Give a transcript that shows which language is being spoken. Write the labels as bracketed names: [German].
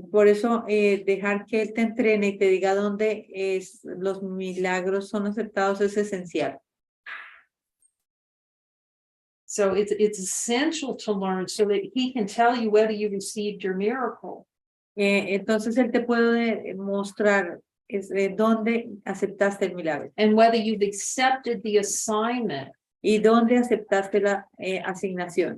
[Spanish] Por eso dejar que él te entrene y te diga dónde los milagros son aceptados es esencial. [English] So it's essential to learn so that he can tell you whether you received your miracle. [Spanish] Entonces él te puede mostrar dónde aceptaste el milagro. [English] And whether you've accepted the assignment. [Spanish] Y dónde aceptaste la asignación.